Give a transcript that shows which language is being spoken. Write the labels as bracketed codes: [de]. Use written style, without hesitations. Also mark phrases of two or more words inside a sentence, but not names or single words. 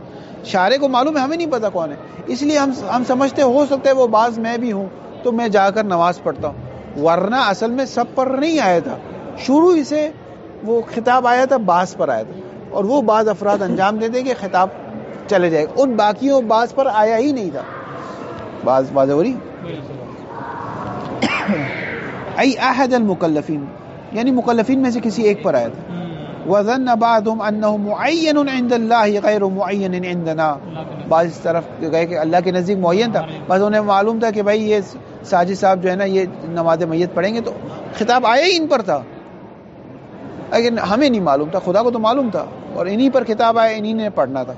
[ur] شارع کو معلوم ہے، ہمیں نہیں پتا کون ہے، اس لیے ہم سمجھتے ہو سکتا ہے وہ بعض میں بھی ہوں تو میں جا کر نماز پڑھتا ہوں، ورنہ اصل میں سب پر نہیں آیا تھا. شروع ہی سے وہ خطاب آیا تھا، بعض پر آیا تھا، اور وہ بعض افراد انجام دے دیں کہ خطاب چلے جائے گا. ان باقیوں بعض پر آیا ہی نہیں تھا. بعض ہو رہی [ar] ای احد المکلفین، [ur] یعنی مکلفین میں سے کسی ایک پر آیا تھا. [ar] وظن بعضهم انه معین عند اللہ غیر معین عندنا، [ur] بعض اس طرف گئے کہ اللہ کے نزدیک معین تھا، بس انہیں معلوم تھا کہ بھائی یہ ساجد صاحب جو ہے نا یہ نماز میت پڑھیں گے تو خطاب آیا ہی ان پر تھا، لیکن ہمیں نہیں معلوم تھا، خدا کو تو معلوم تھا، اور انہی پر خطاب آیا، انہی نے پڑھنا تھا.